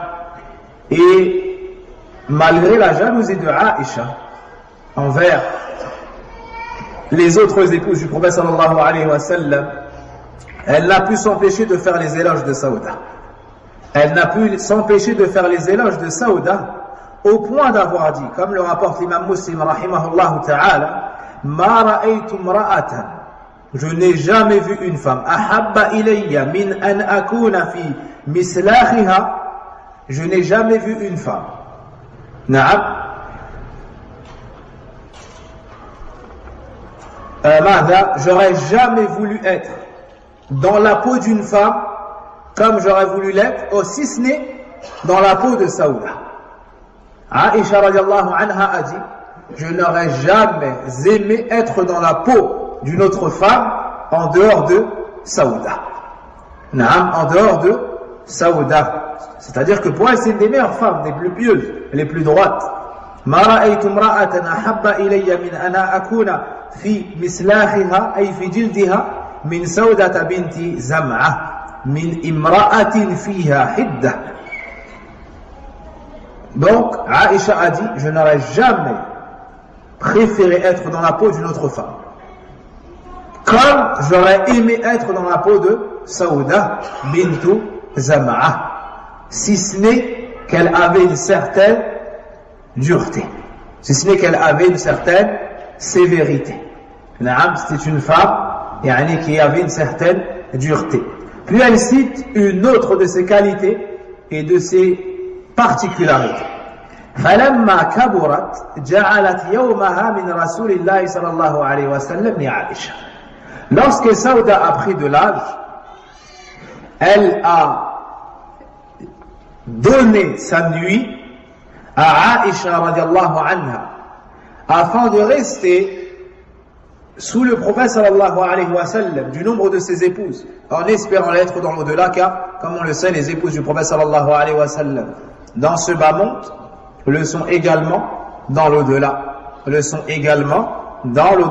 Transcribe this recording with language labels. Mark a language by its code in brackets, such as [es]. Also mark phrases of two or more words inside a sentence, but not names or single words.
[fr] Et malgré la jalousie de Aïcha envers les autres épouses du prophète [ar] صلى الله عليه وسلم, [fr] elle n'a pu s'empêcher de faire les éloges de Saouda. Elle n'a pu s'empêcher de faire les éloges de Saouda, au point d'avoir dit, comme le rapporte l'imam Muslim [ar] رحمه الله تعالى, ما رأيت امرأة, [fr] je n'ai jamais vu une femme, [ar] أحب إلي من أن أكون في مسلاخها, [fr] je n'ai jamais vu une femme. Na'am. J'aurais jamais voulu être dans la peau d'une femme comme j'aurais voulu l'être, si ce n'est dans la peau de Saouda. Aïcha [ar] رضي الله عنها [fr] a dit, je n'aurais jamais aimé être dans la peau d'une autre femme en dehors de Saouda. En dehors de Saouda. C'est-à-dire que pour elle, c'est une des meilleures femmes, des plus pieuses, les plus droites. [ar] ما رأيت امرأة أحب إلي من أن أكون في مسلاخها أي في جلدها من سودة بنت زمعة من امرأة فيها حدة. [fr] Donc Aïcha a dit, je n'aurais jamais préféré être dans la peau d'une autre femme, comme j'aurais aimé être dans la peau de Saouda bintu Zama'a, si ce n'est qu'elle avait une certaine dureté, si ce n'est qu'elle avait une certaine sévérité. C'était une femme qui avait une certaine dureté. Puis elle cite une autre de ses qualités et de ses particularités. [ar] فلما كبرت جعلت يومها من رسول الله صلى الله عليه وسلم لعائشة. [fr] Lorsque Saouda a pris de l'âge, elle a donné sa nuit à Aïcha [ar] رضي الله عنها [fr] afin de rester sous le prophète [ar] صلى الله عليه وسلم [fr] du nombre de ses épouses, en espérant l'être dans l'au-delà, car comme on le sait, les épouses du prophète [ar] صلى الله عليه وسلم [fr] dans ce bas monde le sont également dans l'au-delà, le sont également dans l'au-delà.